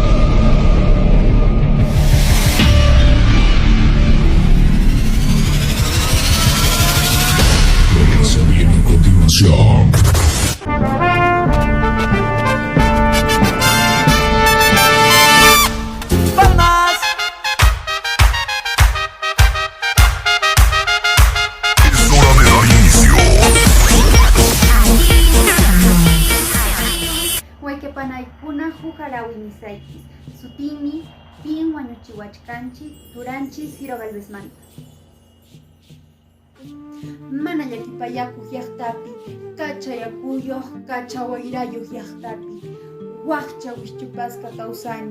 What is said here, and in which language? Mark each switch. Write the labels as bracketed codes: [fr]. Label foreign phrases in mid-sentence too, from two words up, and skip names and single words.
[es] Se viene a continuación. ¡Palmas! Es hora de dar inicio. [qu] Wayqipanaykuna huk harawinisaychis sutimi pin wañuchiwachkanchik Turanchis Ciro Galvezmanta. Mana llakipayakuq llaqtapi, kachayakuyuq kachawayrayuq llaqtapi, waqcha wischupasqa kawsani.